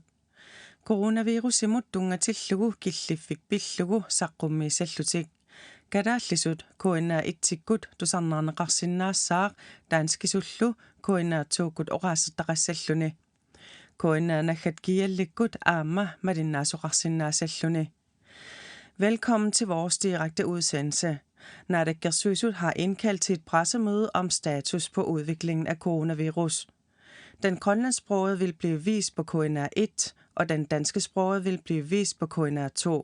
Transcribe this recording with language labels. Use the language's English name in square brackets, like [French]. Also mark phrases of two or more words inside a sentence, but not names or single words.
[Kalaallisut] Coronavirusimut tungatillugu killiffik pillugu saqqummiisallutik. Kadaallisut kuinaa itsikkut tusarnaarneqarsinnaassaaq taanskisullu kuinaa tuukut oqaasertaqassalluni. Kuinaa naggat kiallikkut aamma malinnaasoqarsinnaasalluni. [Danish] Velkommen til vores direkte udsendelse. Naalakkersuisut har indkaldt til et pressemøde om status på udviklingen af coronavirus. Den grønlandsksprogede vil blive vist på KNR1, og den danske sproget vil blive vist på KNR2.